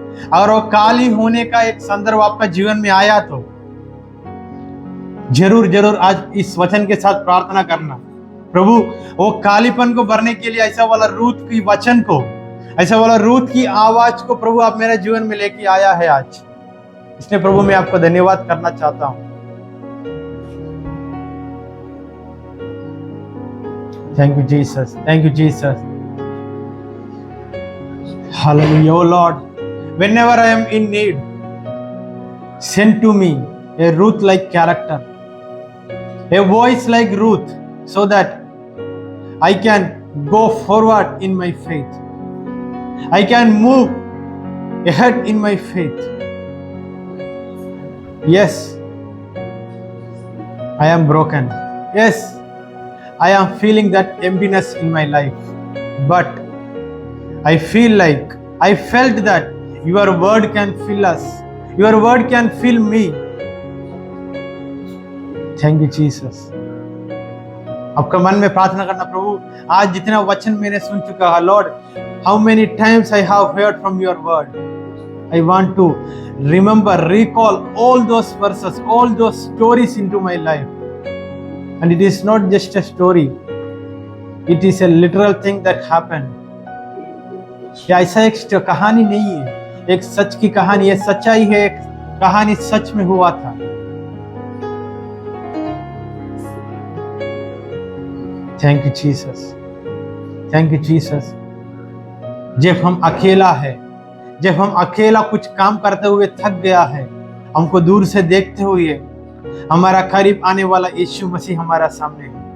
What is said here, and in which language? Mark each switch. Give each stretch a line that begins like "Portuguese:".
Hindi: अगर वो खाली होने का एक संदर्भ आपका जीवन में आया तो जरूर जरूर आज इस वचन के साथ प्रार्थना करना, प्रभु वो खालीपन को भरने के लिए ऐसा वाला रूथ की वचन को, ऐसा वाला रूथ की आवाज को प्रभु आप मेरे जीवन में लेके आया है आज। इसलिए प्रभु मैं आपको धन्यवाद करना चाहता हूं।
English: Thank you Jesus, thank you Jesus. Hallelujah. O Lord, whenever I am in need, send to me a Ruth-like character, a voice like Ruth, so that I can go forward in my faith. I can move ahead in my faith. Yes, I am broken. Yes, I am feeling that emptiness in my life. But I felt that your word can fill us. Your word can fill me. Thank you, Jesus.
Hindi: आपका मन में प्रार्थना करना, प्रभु आज जितना वचन मैंने सुन चुका है,
English: Lord, how many times I have heard from your word. I want to remember, recall all those verses, all those stories into my life. And it is not just a story. It is a literal thing that happened.
Hindi: ये ऐसा एक कहानी नहीं है, एक सच की कहानी है, सच्चाई है, एक कहानी सच में हुआ था।
English: Thank you Jesus, thank you Jesus.
Hindi: जब हम अकेला है, जब हम अकेला कुछ काम करते हुए थक गया है, हमको दूर से देखते हुए हमारा करीब आने वाला यीशु मसीह हमारा सामने है।